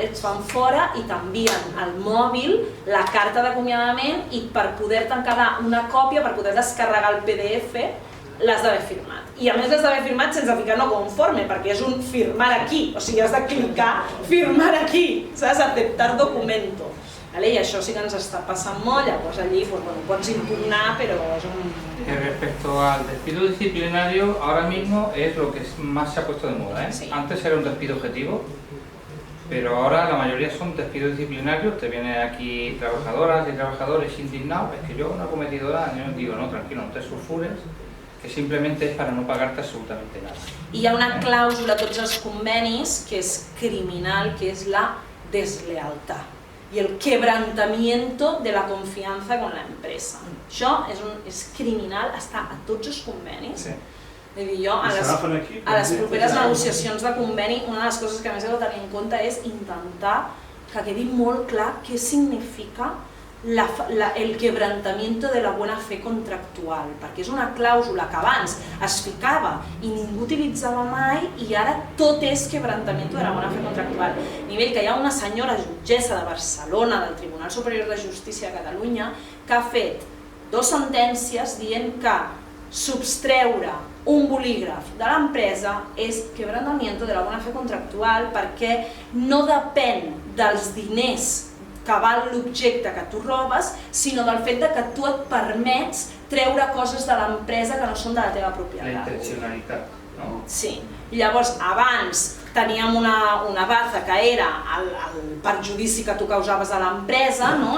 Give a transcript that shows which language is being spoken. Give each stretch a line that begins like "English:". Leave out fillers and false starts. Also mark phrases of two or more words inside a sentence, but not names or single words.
Catalan: Et fan fora i t'envien al mòbil la carta d'acomiadament i per poder-te'n quedar una còpia, per poder descarregar el PDF, l'has d'haver firmat. I a més l'has d'haver firmat sense ficar no conforme, perquè és un firmar aquí, o sigui, has de clicar firmar aquí, saps?
Spanish: Aceptar documento.
Catalan: I això sí que ens està passant molt, llavors allí pots impugnar, però és un...
Spanish: Respecto al despido disciplinario, ahora mismo es lo que más se ha puesto de moda, ¿eh? Sí. Antes era un despido objetivo, pero ahora la mayoría son despidos disciplinarios. Te vienen aquí trabajadoras y trabajadores indignados, es que yo no he cometido nada, yo digo, no, tranquilo, no te sulfures, que simplemente es para no pagarte absolutamente nada.
Catalan: I hi ha una clàusula a tots els convenis que és criminal, que és la deslealtat i el
Spanish: quebrantamiento de la confianza con la empresa.
Catalan: Això és criminal, està a tots els convenis. Sí. Vull dir, jo, a les properes negociacions de conveni, una de les coses que més he de tenir en compte és intentar que quedi molt clar què significa el
Spanish: quebrantamiento de la buena fe contractual,
Catalan: perquè és una clàusula que abans es ficava i ningú utilitzava mai i ara tot és
Spanish: quebrantamiento de la buena fe contractual.
Catalan: A nivell que hi ha una senyora jutgessa de Barcelona del Tribunal Superior de Justícia de Catalunya que ha fet 2 sentències dient que substreure un bolígraf de l'empresa és
Spanish: quebrantamiento de la buena fe contractual
Catalan: perquè no depèn dels diners que val l'objecte que tu robes, sinó del fet que tu et permets treure coses de l'empresa que no són de la teva propietat. La intencionalitat, no? Sí. Llavors, abans teníem una baza que era el perjudici que tu causaves a l'empresa, no?